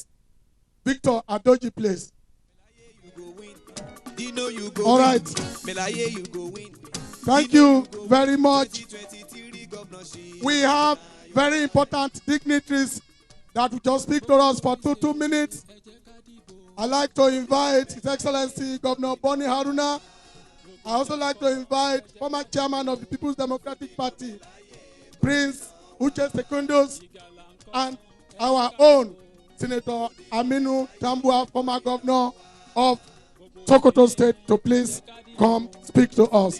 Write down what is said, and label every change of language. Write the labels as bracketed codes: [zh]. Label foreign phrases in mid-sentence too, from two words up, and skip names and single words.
[en] Victor Adoji, please. All right. Thank you very much. We have very important dignitaries that will just speak to us for two minutes. I'd like to invite His Excellency Governor Boni Haruna. I also like to invite former chairman of the People's Democratic Party, Prince Uche Secundus, and our own Senator Aminu Tambua, former governor of Sokoto State, to please come speak to us.